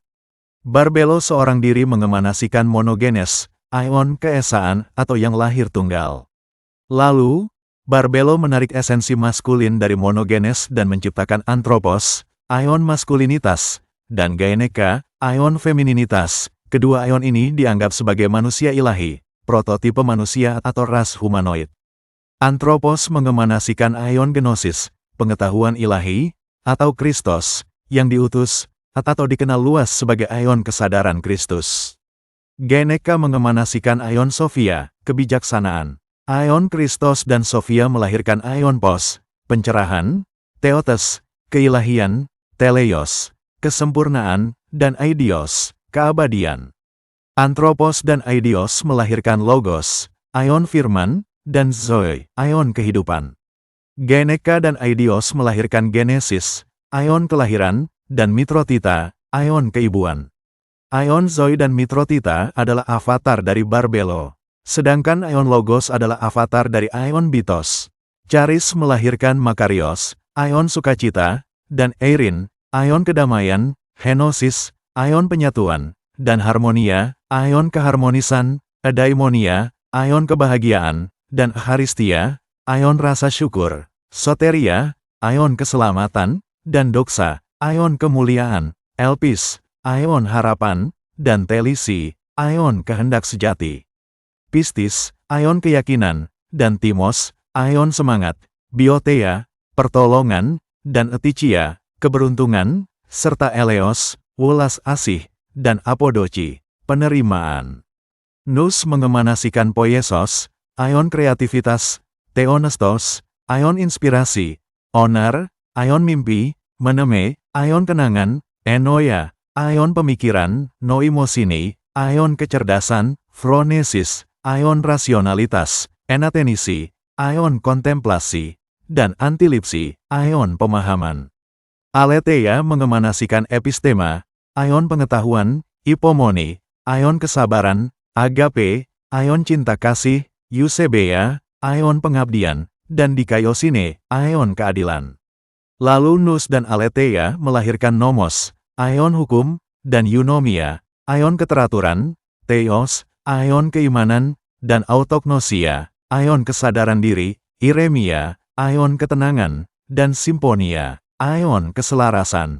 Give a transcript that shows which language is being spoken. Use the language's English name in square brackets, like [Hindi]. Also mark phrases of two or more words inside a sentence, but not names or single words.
[Indonesian] Barbelo seorang diri mengemanasikan Monogenes, Aion keesaan atau yang lahir tunggal. Lalu, Barbelo menarik esensi maskulin dari Monogenes dan menciptakan Anthropos, Aion maskulinitas, dan Gaineka, Aion femininitas. Kedua Aion ini dianggap sebagai manusia ilahi, prototipe manusia atau ras humanoid. Anthropos mengemanasikan Aion Gnosis, pengetahuan ilahi, atau Kristos, yang diutus, atau dikenal luas sebagai Aion kesadaran Kristus. Gaineka mengemanasikan Aion Sophia, kebijaksanaan. Aion Kristos dan Sophia melahirkan Aion Pos, pencerahan, Theotes, keilahian, Teleios, kesempurnaan, dan Aidios, keabadian. Anthropos dan Aidios melahirkan Logos, Aion firman, dan Zoe, Aion kehidupan. Gaineka dan Aidios melahirkan Genesis, Aion kelahiran, dan Mitrotita, Aion keibuan. Aion Zoe dan Mitrotita adalah avatar dari Barbelo, sedangkan Aion Logos adalah avatar dari Aion Bitos. Charis melahirkan Makarios, Aion sukacita, dan Eirin, Aion kedamaian, Henosis, Aion penyatuan, dan Harmonia, Aion keharmonisan, Eudaimonia, Aion kebahagiaan, dan Eucharistia, Aion rasa syukur, Soteria, Aion keselamatan, dan Doxa, Aion kemuliaan, Elpis, Aion harapan, dan Telisi, Aion kehendak sejati. Pistis, Aion keyakinan, dan Timos, Aion semangat, Biotea, pertolongan, dan Eticia, keberuntungan, serta Eleos, welas asih, dan Apodoci, penerimaan. Nous mengemanasikan Poiesos, Aion kreativitas, Theonestos, Aion inspirasi, Onar, Aion mimpi, Meneme, Aion kenangan, Enoia, Aion pemikiran, Noimosini, Aion kecerdasan, Phronesis, Aion rasionalitas, Enatenisi, Aion kontemplasi, dan Antilipsi, Aion pemahaman. Aletheia mengemanasikan epistema, Aion pengetahuan, Ipomoni, Aion kesabaran, Agape, Aion cinta kasih, Eusebia, Aion pengabdian, dan Dikaiosine, Aion keadilan. Lalu Nous dan Aletheia melahirkan Nomos, Aion hukum, dan Eunomia, Aion keteraturan, Theos, Aion keimanan, dan Autognosia, Aion kesadaran diri, Iremia, Aion ketenangan, dan Simponia, Aion keselarasan.